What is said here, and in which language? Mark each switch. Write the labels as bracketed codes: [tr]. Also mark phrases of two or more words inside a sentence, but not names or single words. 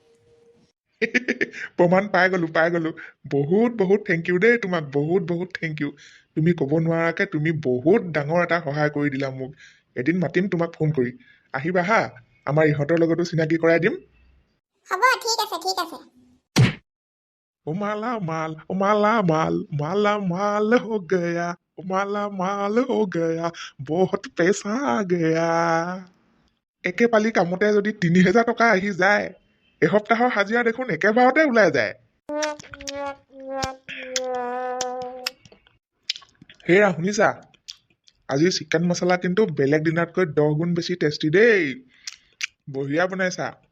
[as] প্ৰমাণ পাই গ'লো বহুত বহুত [en] thank you [as] দেই তোমাক বহুত [en] thank you [as] তুমি ক'ব নোৱাৰাকৈ তুমি বহুত ডাঙৰ এটা সহায় কৰি দিলা মোক এদিন মাতিম তোমাক ফোন কৰি আহিবা হা আমাৰ ইহঁতৰ লগতো চিনাকি কৰাই দিম হ'ব ঠিক আছে [hi] माला माल हो गया माल हो गया बहुत पैसा आ गया [as] একে পালি কামতে যদি ৩,০০০ টকা আহি যায় এসপ্তাহৰ হাজিৰা দেখোন একেবাৰতে ওলাই যায় হেৰা শুনিছা আজি চিকেন মছলা কিন্তু বেলেগ দিনাতকৈ 10 গুণ বেছি টেষ্টি দেই বঢ়িয়া বনাইছা